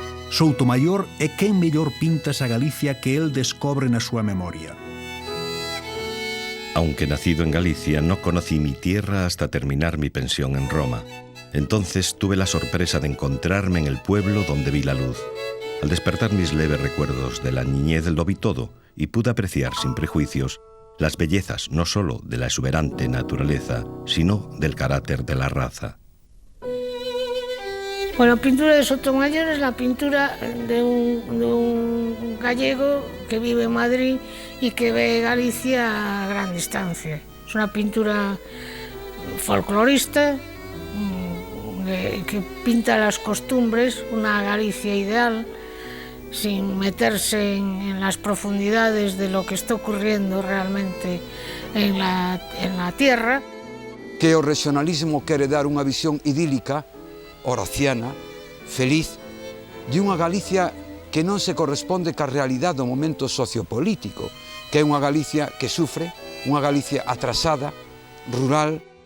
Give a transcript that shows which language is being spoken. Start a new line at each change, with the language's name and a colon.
Galician: Soutomaior é quen mellor pinta esa Galicia que el descobre na súa memoria.
Spanish: Aunque nacido en Galicia, no conocí mi tierra hasta terminar mi pensión en Roma. Entonces tuve la sorpresa de encontrarme en el pueblo donde vi la luz. Al despertar mis leves recuerdos de la niñez lo vi todo y pude apreciar sin prejuicios las bellezas no solo de la exuberante naturaleza, sino del carácter de la raza. Bueno, la pintura de Sotomayor es la pintura de un gallego que vive en Madrid y que ve Galicia a gran distancia. Es una pintura folclorista que pinta las costumbres, una Galicia ideal, sin meterse en las profundidades de lo que está ocurriendo realmente en la tierra.
Galician: Que o regionalismo quere dar unha visión idílica, horaciana, feliz, de unha Galicia que non se corresponde ca realidade do momento sociopolítico, que é unha Galicia que sufre, unha Galicia atrasada, rural.